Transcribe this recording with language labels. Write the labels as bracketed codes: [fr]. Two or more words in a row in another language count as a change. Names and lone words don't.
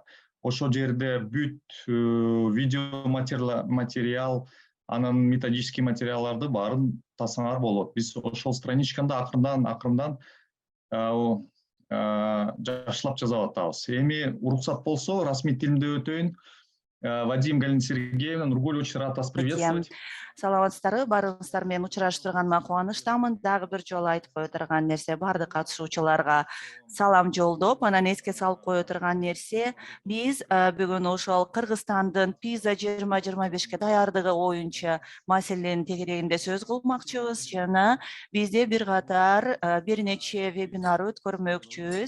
[ky] Ошол жерде бүт видео материал, анан методический материалдарды баарын тасаңар болот. Биз ошол страничканда акырындан жакшылап жазып атабыз. Эми уруксат болсо, расмий тилинде өтөйүн. [ru] Вадим, Галина Сергеевна, Нургуль, очень рад вас приветствовать. [ky] Саламатсыздарбы, баарыңыздар менен учурашып турганыма кубанычтамын. Дагы бир жолу айтып кое турган нерсе, баардык катышуучуларга салам жолдоп, анан эске салып кое турган нерсе, биз бүгүн ошол Кыргызстандын PISA 2025ке даярдыгы боюнча маселенин тегерегинде сөз кылмакчыбыз жана бизде бир катар бир нече вебинар өткөрмөкчүбүз.